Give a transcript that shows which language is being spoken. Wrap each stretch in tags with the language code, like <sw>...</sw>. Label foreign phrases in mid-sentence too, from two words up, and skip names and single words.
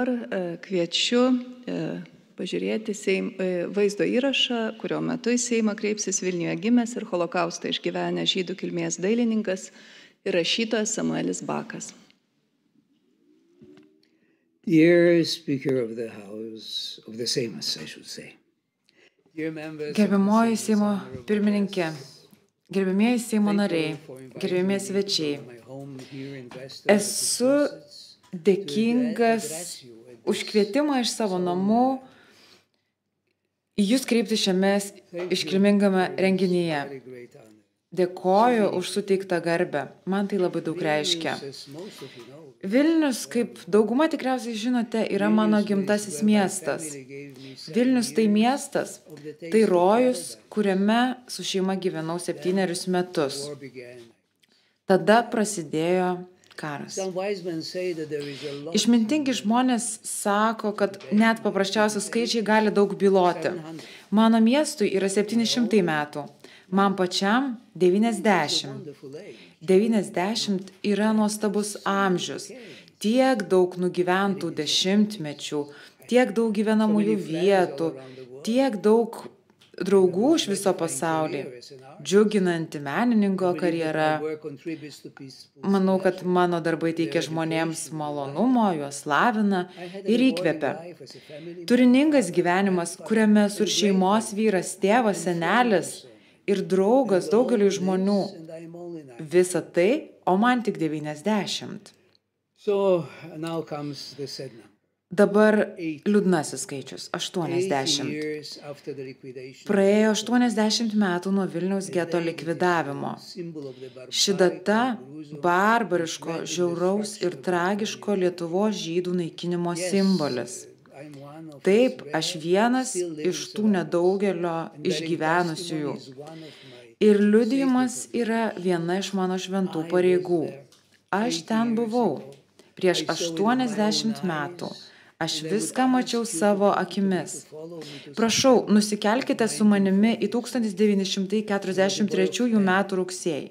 <lt>kviečiu pažiūrėti vaizdo įrašą, kurio metu į Seimą kreipsis Vilniuje gimęs ir holokaustą išgyvenęs žydų kilmės dailininkas ir rašytojas Samuelis Bakas.</lt> <en>Dear Speaker of the House, of the Seimas, I should say. Dear members of the</en> <lt>Gerbiamoji</lt> <en>Seimas,</en> <lt>Seimo</lt> <en>honorable</en> <lt>pirmininkė, gerbimieji Seimo nariai, gerbimieji svečiai,</lt> <en>my home here in Western</en> <lt>esu dėkingas už kvietimą iš savo namų į jūs kreipti šiame iškilmingame renginyje.</lt> <en>very great honor.</en> <lt>Dėkoju už suteiktą garbę. Man tai labai daug reiškia.</lt> <en>As most of you know,</en> <lt>Vilnius, kaip dauguma tikriausiai žinote, yra mano gimtasis miestas. Vilnius tai miestas, tai rojus, kuriame su šeima gyvenau 7 metus.</lt> <en>war began.</en> <lt>Tada prasidėjo karas.</lt> <en>Some wise men say that there is a lot</en> <lt>Išmintingi žmonės sako, kad net paprasčiausi skaičiai gali daug byloti. Mano miestui yra 700 metų, man pačiam 90.</lt> <en>wonderful age.</en> <lt>90 yra nuostabus amžius. Tiek daug nugyventų dešimtmečių, tiek daug gyvenamųjų vietų, tiek daug draugų iš viso pasaulio, džiuginanti menininko karjera.</lt> <en>Work contributes to peaceful.</en> <lt>Manau, kad mano darbai teikia žmonėms malonumo, juos lavina ir įkvepia.</lt> <en>Life as a family</en> <lt>Turiningas gyvenimas, kuriame su šeimos vyras, tėvas, senelis ir draugas daugeliu žmonių.</lt> <en>and I am only 9.</en> <lt>Visa tai, o man tik 90.</lt> <en>So now comes the sad number.</en> <lt>Dabar liūdnasis skaičius - 80 80.</lt> <en>years after the liquidation.</en> <lt>Praėjo 80 metų nuo Vilniaus geto likvidavimo.</lt> <en>Symbol of the</en> <lt>Ši data barbariško, žiauraus ir tragiško Lietuvos žydų naikinimo simbolis.</lt> <en>I'm one of</en> <lt>Taip, aš vienas iš tų nedaugelio išgyvenusiųjų.</lt> <en>one of my</en> <lt>Ir liudijimas yra viena iš mano šventų pareigų. Aš ten buvau prieš 80 metų. Aš viską mačiau savo akimis. Prašau, nusikelkite su manimi į 1943 metų rugsėjį.</lt>